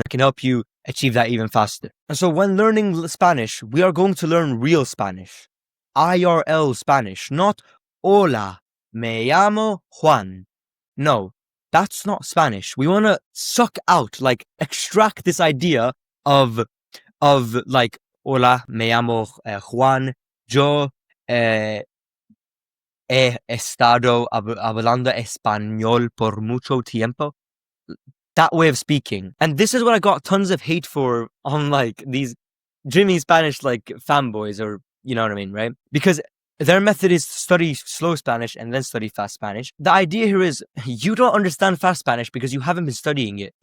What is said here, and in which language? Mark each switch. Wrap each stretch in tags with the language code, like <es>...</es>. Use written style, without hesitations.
<en>I can help you achieve that even faster. And so when learning Spanish, we are going to learn real Spanish. IRL Spanish, not</en> <es>hola, me llamo Juan.</es> <en>No, that's not Spanish. We want to suck out, like extract this idea of like,</en> <es>hola, me llamo Juan. Yo he estado hablando español por mucho tiempo.</es> <en>That way of speaking. And this is what I got tons of hate for on like these dreamy Spanish like fanboys, or you know what I mean, right? Because their method is to study slow Spanish and then study fast Spanish. The idea here is you don't understand fast Spanish because you haven't been studying it.</en>